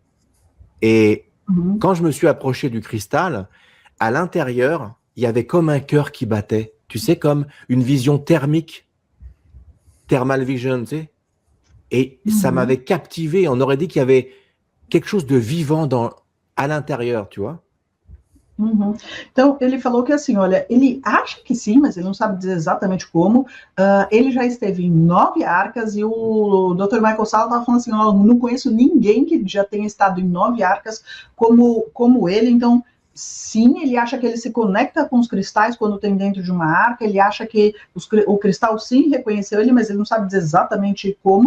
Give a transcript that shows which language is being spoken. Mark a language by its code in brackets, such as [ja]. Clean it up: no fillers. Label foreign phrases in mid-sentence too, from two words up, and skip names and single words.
[fr] Et quand je me suis approché du cristal, à l'intérieur, il y avait comme un cœur qui battait. Tu sais, comme une vision thermique, [en] thermal vision, [fr] tu sais. Et ça m'avait captivé. On aurait dit qu'il y avait quelque chose de vivant à l'intérieur, tu vois. [pt] Então, ele falou que assim, olha, ele acha que sim, mas ele não sabe dizer exatamente como. Ele já esteve em 9 arcas e o Dr. Michael Salla estava falando assim, ó, não conheço ninguém que já tenha estado em 9 arcas como ele, então sim, ele acha que ele se conecta com os cristais quando tem dentro de uma arca, ele acha que o cristal sim reconheceu ele, mas ele não sabe dizer exatamente como.